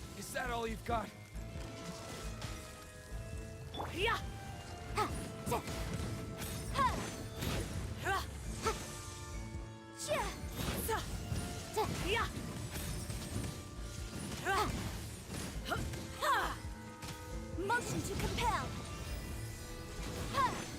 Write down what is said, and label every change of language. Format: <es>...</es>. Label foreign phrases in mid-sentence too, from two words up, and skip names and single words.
<en>Is that all you've got? Yeah. Ha. Ja. Ha. Ra. Ha. Ja. Sa. Ja. Yeah. Ra. Ha. Ha. Motion to compel. Ha.</en>